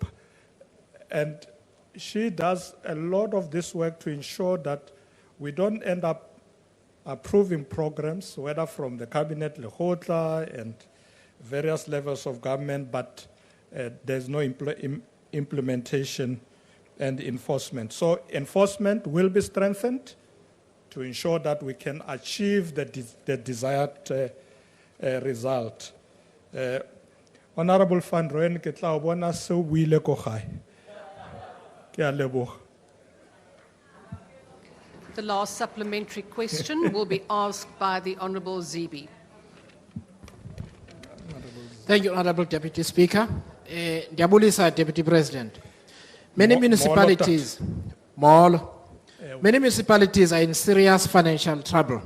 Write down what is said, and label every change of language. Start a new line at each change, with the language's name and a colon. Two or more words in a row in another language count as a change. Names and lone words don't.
English: And she does a lot of this work to ensure that we don't end up approving programs, whether from the Cabinet, Lekgotla, and various levels of government, but there's no implementation and enforcement. So enforcement will be strengthened to ensure that we can achieve the desired result.
Tswana: Honorable Van Rooyen, ke tla o bona seo o buile ko gae. Ke a leboga.
English: The last supplementary question will be asked by the Honourable Zibi. Thank you, Honourable Deputy Speaker. Ndiabulisa, Deputy President. Many municipalities are in serious financial trouble.